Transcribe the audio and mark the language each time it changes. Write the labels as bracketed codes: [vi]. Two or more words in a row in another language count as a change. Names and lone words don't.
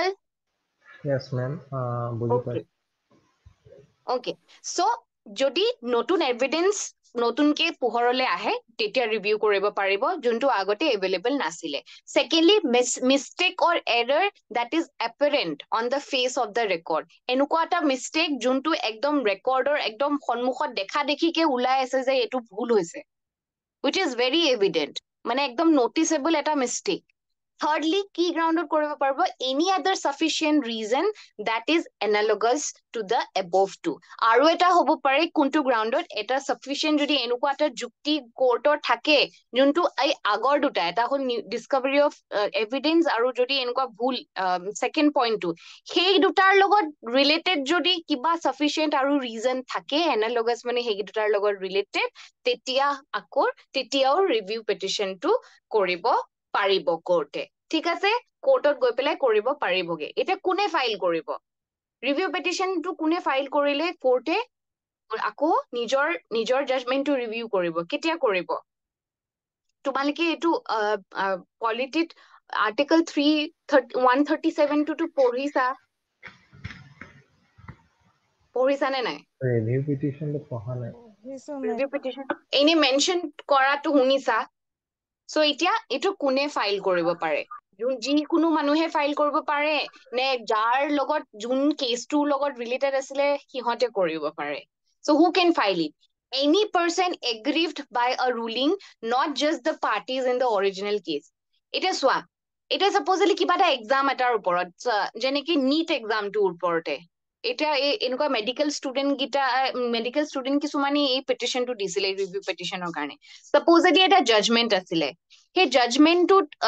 [en] Yes, ma'am. [as] বুজি পাইছো Okay, so যদি নতুন এভিডেন্স নতুনকে পোহৰলৈ আহে তেতিয়া ৰিভিউ কৰিব পাৰিব যোনটো আগতে এভেইলেবল নাছিলে সেকেন্ডলি [en] mistake or error that is apparent on the face of the record [as] এনেকুৱা এটা মিষ্টেক যোনটো একদম ৰেকৰ্ডৰ একদম সন্মুখত দেখা দেখিকে ওলাই আছে যে এইটো ভুল হৈছে [en] which is very evident [as] মানে একদম noticeable এটা mistake Thirdly, কি গ্ৰাউণ্ডত কৰিব পাৰিব? [en] Any other sufficient reason that is analogous to the above two. [as] আৰু এটা হ'ব পাৰে কোনটো গ্ৰাউণ্ডত এটা sufficient যদি এনেকুৱা এটা যুক্তি কোৰ্টৰ থাকে যোনটো এই আগৰ দুটা এটা হ'ল discovery [en] of evidence [as] আৰু যদি এনেকুৱা ভুল [en] second point [as] টো সেই দুটাৰ লগত related যদি কিবা sufficient আৰু reason থাকে analogous মানে সেই দুটাৰ লগত related তেতিয়াও [en] review petition [as] টো কৰিব পাৰিব কোৰ্টে ঠিক আছে কোৰ্টত গৈ পেলাই কৰিব পাৰিবগে এটা কোনে ফাইল কৰিব [en] review petitionটো [as] কোনে ফাইল কৰিলে কোৰ্টে আকৌ নিজৰ জাজমেন্টটো ৰিভিউ কৰিব কেতিয়া কৰিব তোমালোকে এটো পলিটিত আৰ্টিকল 137 টো পঢ়িছা নে নাই [en] review petitionটো [as] পঢ়া নাই [en] review petition [as] এনে মেনশন কৰাটো শুনিছা সো এতিয়া এটো কোনে ফাইল কৰিব পাৰে যিকোনো মানুহে ফাইল কৰিব পাৰে নে যাৰ লগত যোন কেছটোৰ লগত ৰিলেটেড আছিলে সিহঁতে কৰিব পাৰে [en] so who can file it any person aggrieved by a ruling not just the parties in the original case [as] এটা সোয়া এটা সাপোজলি কিবা এটা এক্সাম এটাৰ ওপৰত যেনেকি নিট এক্সামটোৰ ওপৰতে এটা এনেকুৱা [en] medical student [as] কিছুমানে এই পেটিশনটো দিছিলে [en] review petitionৰ [as] কাৰণে সাপোজলি এটা জাজমেন্ট আছিলে সেই জাজমেন্টটোত